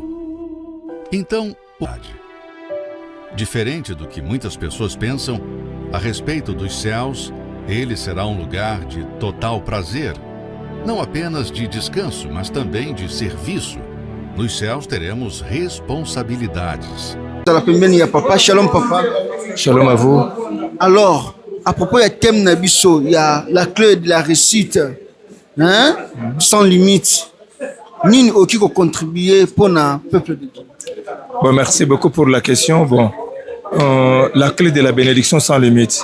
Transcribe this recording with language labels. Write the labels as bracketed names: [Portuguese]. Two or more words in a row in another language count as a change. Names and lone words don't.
[Portuguese] Então, diferente do que muitas pessoas pensam a respeito dos céus, ele será um lugar de total prazer, não apenas de descanso, mas também de serviço. Nos céus teremos responsabilidades. [French] Shalom papa. Shalom à vous. Alors, à propos du thème Nabiso, il y a la clé de la réussite, hein? Sans limite. Ni aucun contribuer pour le peuple de Dieu. Bon, merci beaucoup pour la question. Bon, la clé de la bénédiction sans limite.